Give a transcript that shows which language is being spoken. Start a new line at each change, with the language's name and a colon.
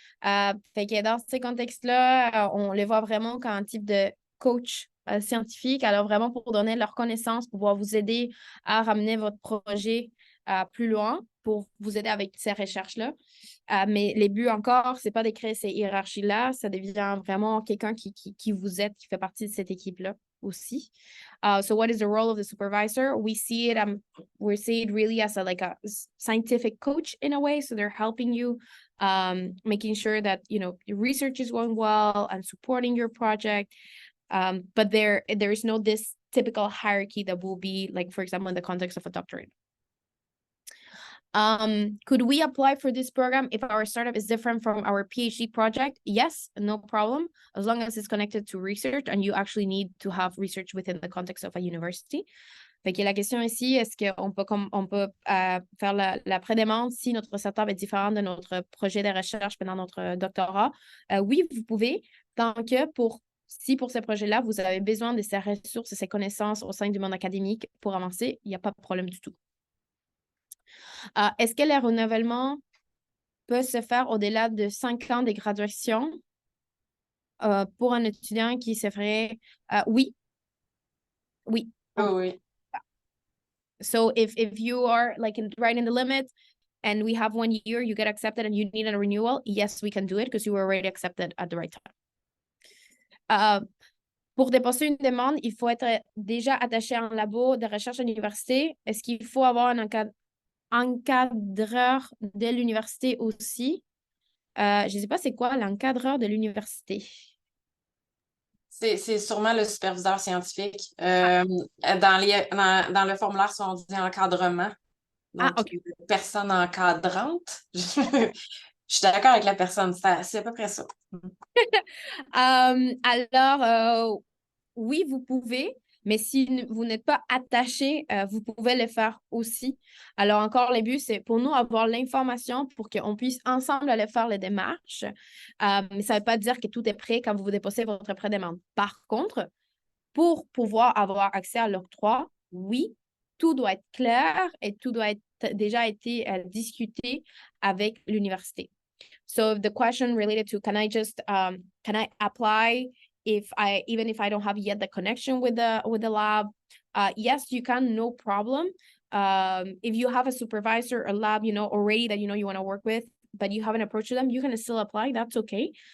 French: Fait que dans ces contextes-là, on les voit vraiment comme un type de coach scientifique, alors vraiment pour donner leurs connaissances, pour pouvoir vous aider à ramener votre projet plus loin, pour vous aider avec ces recherches-là. Mais les buts encore, c'est pas de créer ces hiérarchies-là, ça devient vraiment quelqu'un qui vous aide, qui fait partie de cette équipe-là aussi.
English: So what is the role of the supervisor? We see it really as a scientific coach in a way. So they're helping you, making sure that your research is going well and supporting your project. But there is no this typical hierarchy that will be like, for example, in the context of a doctorate. Could we apply for this program if our startup is different from our PhD project? Yes, no problem, as long as it's connected to research and you actually need to have research within the context of a university.
French: Fait que la question ici, est-ce qu'on peut faire la prédemande si notre startup est différent de notre projet de recherche pendant notre doctorat? Oui, vous pouvez, tant que si pour ce projet-là, vous avez besoin de ces ressources et ces connaissances au sein du monde académique pour avancer, il n'y a pas de problème du tout. Est-ce que le renouvellement peut se faire au-delà de 5 ans de graduation pour un étudiant qui se ferait? Oui. Oui. Oh, oui.
English: So if you are right in the limit and we have 1 year, you get accepted and you need a renewal, yes, we can do it because you were already accepted at the right time.
French: Pour déposer une demande, il faut être déjà attaché à un labo de recherche à l'université. Est-ce qu'il faut avoir un encadreur de l'université aussi? Je ne sais pas c'est quoi l'encadreur de l'université. C'est sûrement le superviseur scientifique. Dans le formulaire, on dit encadrement. Donc, OK. personne encadrante. Je suis d'accord avec la personne. C'est à peu près ça. Alors, oui, vous pouvez, mais si vous n'êtes pas attaché, vous pouvez le faire aussi. Alors, encore, le but, c'est pour nous avoir l'information pour qu'on puisse ensemble aller faire les démarches. Mais ça ne veut pas dire que tout est prêt quand vous déposez votre pré-demande. Par contre, pour pouvoir avoir accès à l'octroi, oui, tout doit être clair et tout doit être déjà été discuté avec l'université.
English: So the question related to can I apply even if I don't have yet the connection with the lab? Yes, you can, no problem. If you have a supervisor or lab, already that you want to work with, but you haven't approached them, you can still apply. That's okay.